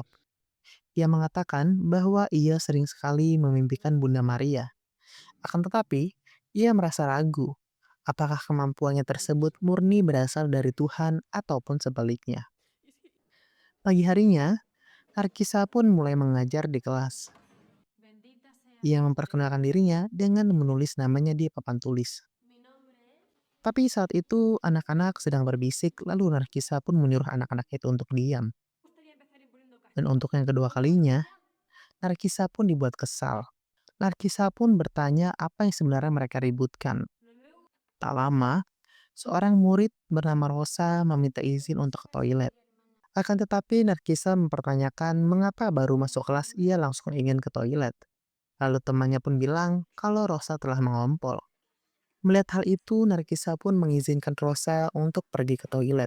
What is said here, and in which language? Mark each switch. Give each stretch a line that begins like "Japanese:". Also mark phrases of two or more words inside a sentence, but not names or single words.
Indonesian: Ia mengatakan bahwa ia sering sekali memimpikan Bunda Maria. Akan tetapi, ia merasa ragu Apakah kemampuannya tersebut murni berasal dari Tuhan ataupun sebaliknya? Pagi harinya, Narkisa pun mulai mengajar di kelas.
Spanish: Bendita seas
Indonesian: Ia memperkenalkan
Spanish: misericordia.
Indonesian: dirinya dengan menulis namanya di papan tulis.
Spanish: Mi nombre es.
Indonesian: Tapi saat itu anak-anak sedang berbisik, lalu Narkisa pun menyuruh anak-anak itu untuk diam.
Spanish: Me gustaría empezar imponiendo
Indonesian: Dan
Spanish: castigo.
Indonesian: untuk yang kedua
Spanish: ¿Puedo comenzar
Indonesian: kalinya,
Spanish: ya?
Indonesian: Narkisa pun dibuat kesal. Narkisa pun bertanya apa yang sebenarnya mereka ributkan.
Spanish: No me gusta.
Indonesian: Tak lama, seorang murid bernama Rosa meminta izin untuk ke toilet. Akan tetapi Narkisa mempertanyakan mengapa baru masuk kelas ia langsung ingin ke toilet. Lalu temannya pun bilang kalau Rosa telah mengompol. Melihat hal itu, Narkisa pun mengizinkan Rosa untuk pergi ke toilet.